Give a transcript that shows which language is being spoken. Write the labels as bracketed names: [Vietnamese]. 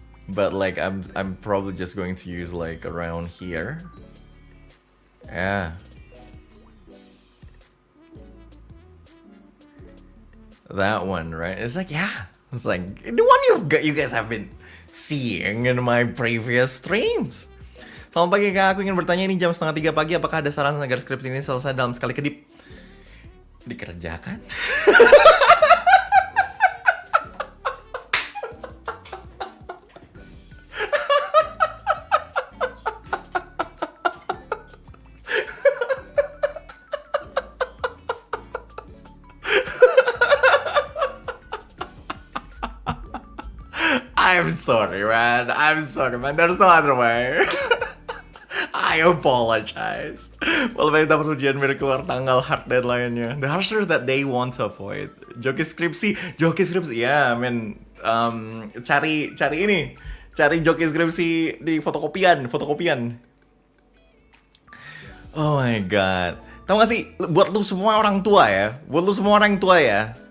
[English] But like I'm probably just going to use like around here. Yeah. That one, right? It's like, yeah. It's like the one you guys have been seeing in my previous streams. [Indonesian] Selamat pagi Kak, aku ingin bertanya ini jam 2:30 pagi. Apakah ada saran agar skripsi ini selesai dalam sekali kedip? Dikerjakan? [English] I'm sorry man. There's no other way. I apologize. [Indonesian] Well, kita perlu ujian biar keluar tanggal hard deadline-nya. [English] The harsher that they want to avoid. [Indonesian] Joki skripsi, ya, men. Cari joki skripsi di fotokopian. [English] Oh my god. [Indonesian] Tahu gak sih, buat lu semua orang tua ya.